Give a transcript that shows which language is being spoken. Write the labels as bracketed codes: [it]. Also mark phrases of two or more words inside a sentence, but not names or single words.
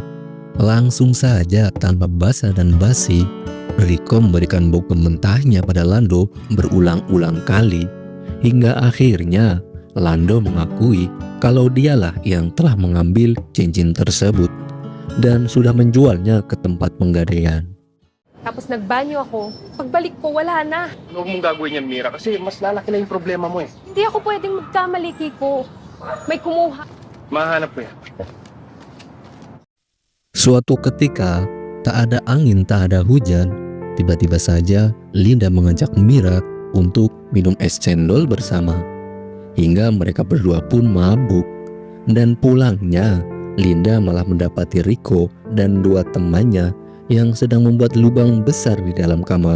[id] Langsung saja tanpa basa dan basi, Rico memberikan bokem mentahnya pada Lando berulang-ulang kali, hingga akhirnya Lando mengakui kalau dialah yang telah mengambil cincin tersebut dan sudah menjualnya ke tempat penggadaian. [tl] Tapos nagbanyo ako. Pagbalik ko, wala na. Huwag mong gagawin yan, Mira, kasi mas lalaki na yung problema mo eh. Hindi ako pwedeng magkamali, Kiko. May kumuha. Mahanap ko yan. [id] Suatu ketika, tak ada angin, tak ada hujan, tiba-tiba saja Linda mengajak Mira untuk minum es cendol bersama. Hingga mereka berdua pun mabuk. Dan pulangnya, Linda malah mendapati Rico dan dua temannya yang sedang membuat lubang besar di dalam kamar.